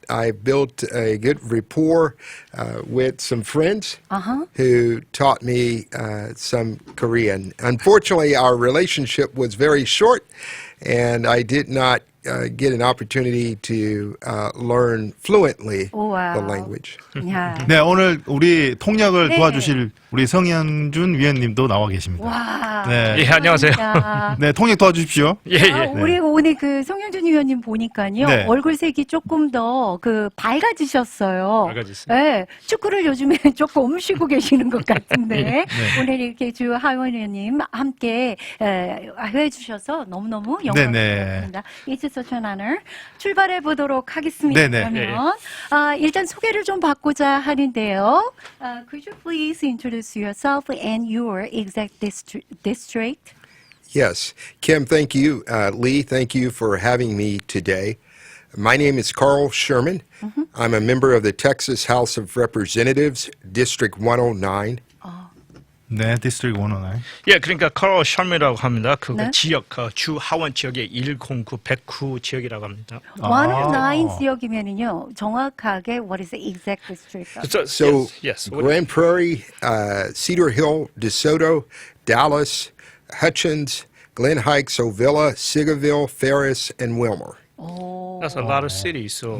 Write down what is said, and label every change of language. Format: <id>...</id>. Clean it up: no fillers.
<en>I built a good rapport with some friends who taught me some Korean. Unfortunately, our relationship was very short, and I did not get an opportunity to learn fluently the language.</en> <ko>야. 네, 오늘 우리 통역을 네. 도와주실 우리 성현준 위원님도 나와 계십니다. 와. 네. 예, 안녕하세요. 네, 통역 도와주십시오. 예, 예. 우리 오늘 그 성현준 의원님 보니까요. 네. 얼굴색이 조금 더 그 밝아지셨어요. 밝아졌어요? 네. 축구를 요즘에 조금 쉬고 계시는 것 같은데 오늘 이렇게 주 하원 의원님 함께 해주셔서 너무너무 영광스럽습니다.</ko> <en>It's such an honor.</en> <ko>출발해 보도록 하겠습니다. 네, 네. 그러면 일단 소개를 좀 받고자 하는데요.</ko> <en>Could you please introduce yourself and your exact district? Yes. Kim, thank you. Lee, thank you for having me today. My name is Carl Sherman. I'm a member of the Texas House of Representatives, District 109.</en> <ko>네, 디스트릭 109. 예, 그러니까 커럴 셔먼이라고 합니다. 그 네. 지역, 주 하원 지역의 109, 109 지역이라고 합니다. 109 지역이면은요. 정확하게</ko> <en>what is the exact district? So, yes. Grand Prairie, Cedar Hill, DeSoto, Dallas, Hutchins, Glen Hikes, Ovilla, Sigerville, Ferris, and Wilmer. That's a lot of cities. So</en>